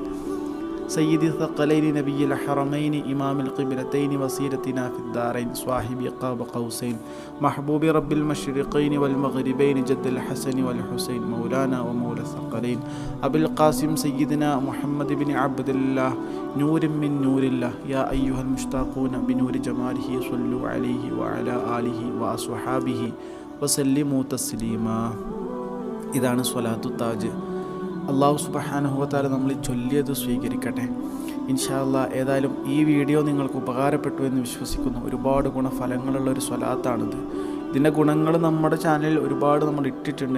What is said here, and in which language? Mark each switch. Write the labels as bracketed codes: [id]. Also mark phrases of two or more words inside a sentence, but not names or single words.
[ar] سيد الثقلين نبي الحرمين إمام القبلتين وسيرتنا في الدارين صاحب قاب قوسين محبوب رب المشرقين والمغربين جد الحسن والحسين مولانا ومولى الثقلين أبي القاسم سيدنا محمد بن عبد الله نور من نور الله يا أيها المشتاقون بنور جماله صلوا عليه وعلى آله وأصحابه وسلموا تسليما. [ml] ഇതാണ് സ്വലാത്തു താജ്. അല്ലാഹു [ar] سبحانه وتعالى [ml] നമ്മൾ ചൊല്ലിയത് സ്വീകരിക്കട്ടെ [ar] إن شاء الله. [ml] ഏതായാലും ഈ വീഡിയോ നിങ്ങൾക്ക് ഉപകാരപ്പെട്ടു എന്ന് വിശ്വസിക്കുന്നു. ഒരുപാട് ഗുണഫലങ്ങളുള്ള ഒരു സ്വലാത്താണിത്. ഇതിൻ്റെ ഗുണങ്ങൾ നമ്മുടെ ചാനലിൽ ഒരുപാട് നമ്മൾ ഇട്ടിട്ടുണ്ട്.